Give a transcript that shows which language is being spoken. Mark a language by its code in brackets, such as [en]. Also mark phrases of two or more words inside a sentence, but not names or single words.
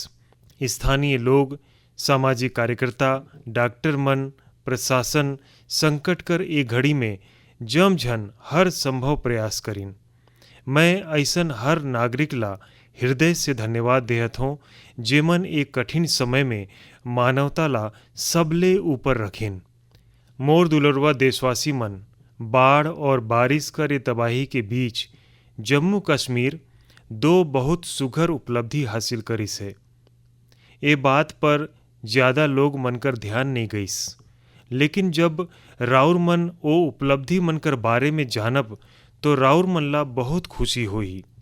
[hne] स्थानीय लोग, सामाजिक कार्यकर्ता, डॉक्टर मन, प्रशासन संकट कर ए घड़ी में जमझन हर संभव प्रयास करिन। मैं ऐसन हर नागरिक ला हृदय से धन्यवाद देहत हूँ जेमन एक कठिन समय में मानवता ला सबले ऊपर रखिन। मोर दुलरवा देशवासी मन, बाढ़ और बारिश कर ये तबाही के बीच जम्मू कश्मीर दो बहुत सुघर उपलब्धि हासिल करिस है। ये बात पर ज़्यादा लोग मनकर ध्यान नहीं गईस, लेकिन जब राउर मन ओ उपलब्धि मन कर बारे में जानब तो राउर मन ला बहुत खुशी होई।